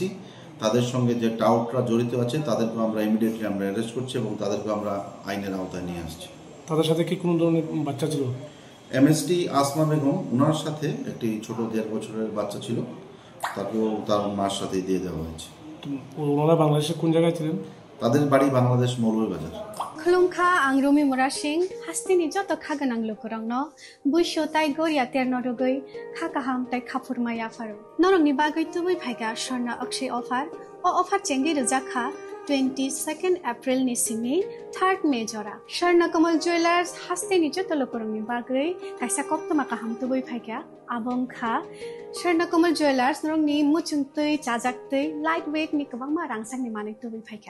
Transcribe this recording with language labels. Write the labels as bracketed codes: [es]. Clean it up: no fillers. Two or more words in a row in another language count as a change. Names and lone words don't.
[bn] তাদের সঙ্গে যে টাউটরা জড়িত আছে তাদেরকে আমরা ইমিডিয়েটলি আমরা অ্যারেস্ট করছি এবং তাদেরকে আমরা আইনের আওতায় নিয়ে আসছি। তাদের সাথে কি কোনো ধরনের বাচ্চা ছিল? এমএসটি আসমা বেগম, ওনার সাথে একটি ছোট 1.5 বছরের বাচ্চা ছিল, তাকেও তার মার সাথেই দিয়ে দেওয়া হয়েছে। ওনারা বাংলাদেশের কোন জায়গায় ছিলেন? তাদের বাড়ি বাংলাদেশ, মৌলভীবাজার। [trp] खुलुमखा आं रमि मुरा सिंह हास्तिनि जत खागोनां लोगोरांनो बुइसो ताइ गरिया तेरनो रुगै खाकाहाम ताइ खाफुरमाया फारु नरंनि बागै तुबै फाइगा स्वर्णा अक्षय अफार ओ अफार चेंगि रजाखा 22 एप्रिल नि सिमि 3 मे जरा स्वर्ण कमल ज्वेलर्स हास्तिनि जत लोगोरांनि बागै काइसा कप्तमा काहाम तुबै फाइगा आबंखा स्वर्ण कमल ज्वेलर्स नरंनि मुचुंतै चाजाक्तै [en] light weight [trp] नि गोबांमा रांसांनि मानै तुबै फाइगा